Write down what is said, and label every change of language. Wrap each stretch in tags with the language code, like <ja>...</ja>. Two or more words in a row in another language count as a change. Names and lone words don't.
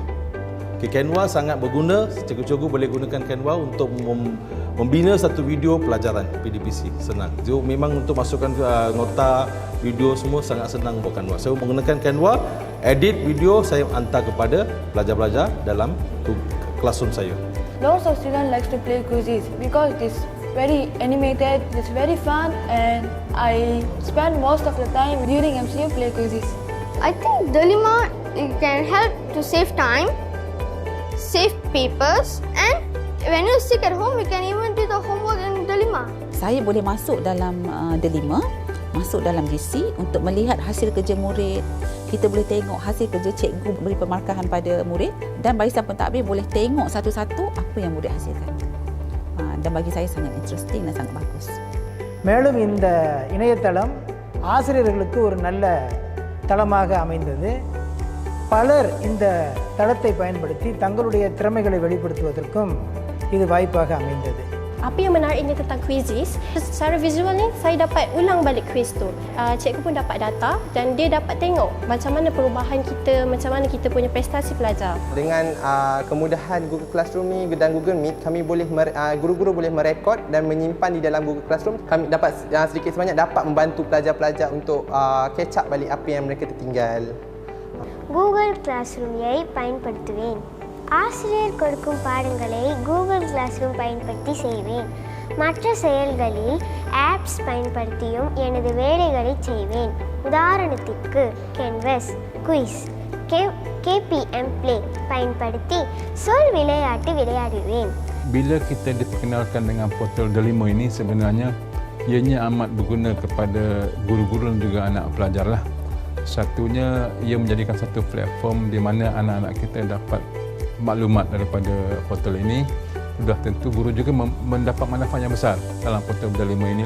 <ms>Canva sangat berguna, cikgu-cikgu boleh gunakan Canva untuk membina satu video pelajaran PDPC, senang. So, memang untuk masukkan nota, video semua sangat senang buat Canva. Saya menggunakan Canva,</ms> <en>edit video,</en> <ms>saya hantar kepada pelajar-pelajar dalam classroom saya.</ms> <en>Lots of students like to play quizzes because it's very animated, it's very fun, and I spend most of the time during MCU play quizzes. I think delima can help to save time, save papers, and when you sick at home, you can even do the homework in delima.</en> <ms>Saya boleh masuk dalam delima, masuk dalam GC untuk melihat hasil kerja murid. Kita boleh tengok hasil kerja cikgu beri pemarkahan pada murid dan barisan pentadbir boleh tengok satu-satu apa yang murid hasilkan. Dan bagi saya sangat interesting dan sangat bagus.</ms> <ta>மேலும் இந்த இணையதளம் ஆசிரியர்களுக்கு ஒரு நல்ல தளமாக அமைந்தது. பலர் இந்த தளத்தை பயன்படுத்தி தங்களுடைய திறமைகளை வெளிப்படுத்துவதற்கும் இது வாய்ப்பாக அமைந்தது.</ta> <ms>Apa yang menariknya tentang quizzes, secara visual ni saya dapat ulang balik quiz tu. Cikgu pun dapat data dan dia dapat tengok macam mana perubahan kita, macam mana kita punya prestasi pelajar. Dengan kemudahan Google Classroom ni dan Google Meet, kami boleh guru-guru boleh merekod dan menyimpan di dalam Google Classroom. Kami dapat sedikit sebanyak dapat membantu pelajar-pelajar untuk</ms> <en>catch up</en> <ms>balik apa yang mereka tertinggal.</ms> <ta>Google Classroom-ஐ பயன்படுத்துவேன். ஆசிரியர் கொடுக்கும் பாடங்களை Google Classroom பயன்படுத்தி செய்வேன். மற்ற செயல்களில் ஆப்ஸ் பயன்படுத்தியும் எனது வேலைகளை செய்வேன். உதாரணத்திற்கு Canvas, Quiz, KPM Play பயன்படுத்தி சொல் விளையாட்டு விளையாடுவேன்.</ta> <ms>Bila kita diperkenalkan dengan portal delima ini, sebenarnya ianya amat berguna kepada guru-guru dan juga anak pelajar lah. Satunya, ia menjadikan satu platform di mana anak-anak kita dapat maklumat daripada portal ini. Sudah tentu guru juga mendapat manfaat yang besar dalam portal delima inilah.</ms>